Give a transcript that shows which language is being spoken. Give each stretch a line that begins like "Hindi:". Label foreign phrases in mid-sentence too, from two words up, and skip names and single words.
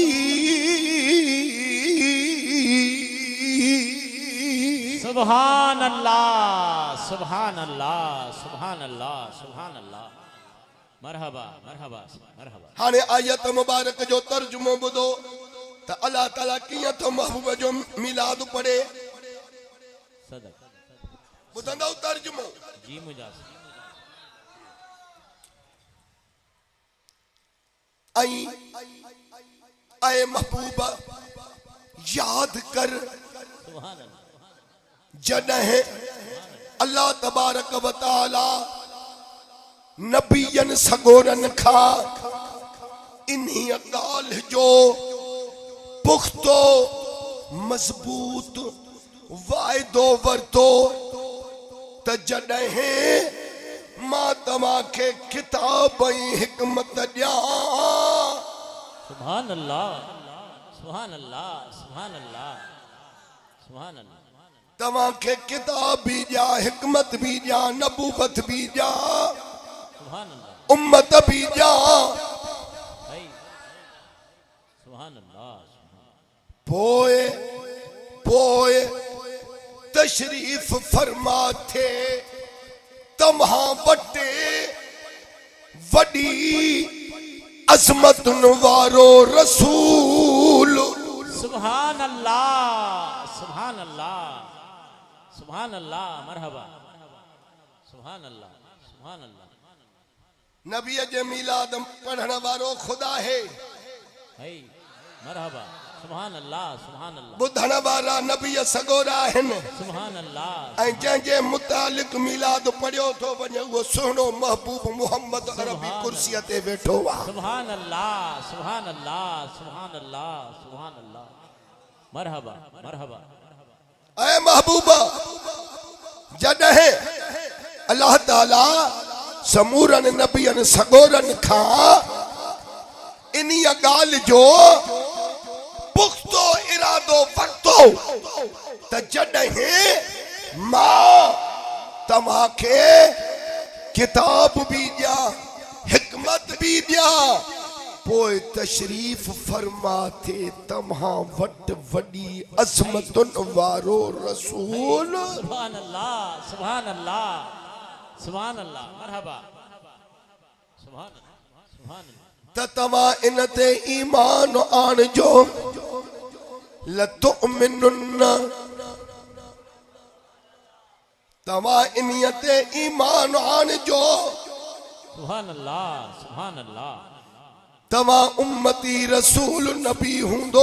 Arabic: سبحان الله، سبحان الله، سبحان الله، سبحان الله. مرحبا مرحبا مرحبا.
Sindhi: हाणे आयत मुबारक जो तर्जुमो ॿुधो त अल्लाह ताला कीअं थो महबूब जो मीलाद पढ़े। सदक ॿुधंदव तर्जुमो? जी मुजाज़। ऐं महबूब याद कर
Arabic: سبحان الله.
Sindhi: जॾहिं
Arabic: الله تبارك وتعالى
Sindhi: नबियन सगोरन खां इन्ही ॻाल्हि जो पुख्तो मज़बूत वाइदो वरितो त जॾहिं मां तव्हांखे किताब ऐं हिकमत ॾियां।
Arabic: سبحان الله، سبحان الله، سبحان الله، سبحان الله.
Sindhi: तव्हांखे किताब भी ॾियां, हिकमत भी ॾियां, नबूवत भी ॾियां,
Arabic: سبحان الله,
Sindhi: उम्मत भी ॾियां।
Arabic: سبحان الله.
Sindhi: पोए पोए तशरीफ फरमा थे तव्हां वटि वॾी अज़मतुन वारो रसूल।
Arabic: سبحان الله، سبحان الله، سبحان الله. مرحبا سبحان الله، سبحان الله.
Sindhi: नबी जे मीलाद पढ़ण वारो खुदा है।
Arabic: مرحبا سبحان الله، سبحان الله.
Sindhi: ॿुधण वारा नबी सगोरा आहिनि।
Arabic: سبحان الله.
Sindhi: ऐं जंहिंजे मुतालिक मीलाद पढ़ियो थो वञे उहो सुहिणो महबूब मोहम्मद अरबी कुर्सीअ ते वेठो आहे।
Arabic: سبحان الله، سبحان الله، سبحان الله، سبحان الله. مرحبا مرحبا
Sindhi: ऐ महबूबा जॾहिं अल्लाह ताला समूरन नबियन सगोरन खां इन्ही ॻाल्हि जो पुख्तो इरादो वरितो त जॾहिं मां तव्हांखे किताब भी दिया हिकमत भी दिया पोइ तशरीफ फरमा थे तव्हां वटि वॾी अज़मतुन वारो रसूल।
Arabic: سبحان الله سبحان الله سبحان الله مرحبا سبحان الله سبحان الله.
Sindhi: त तव्हां इन ते ईमान आणिजो लतुमिनुन तव्हां इन्हीअ ते ईमान आणिजो
Arabic: سبحان الله سبحان الله.
Sindhi: तव्हां उम्मती रसूल नबी हूंदो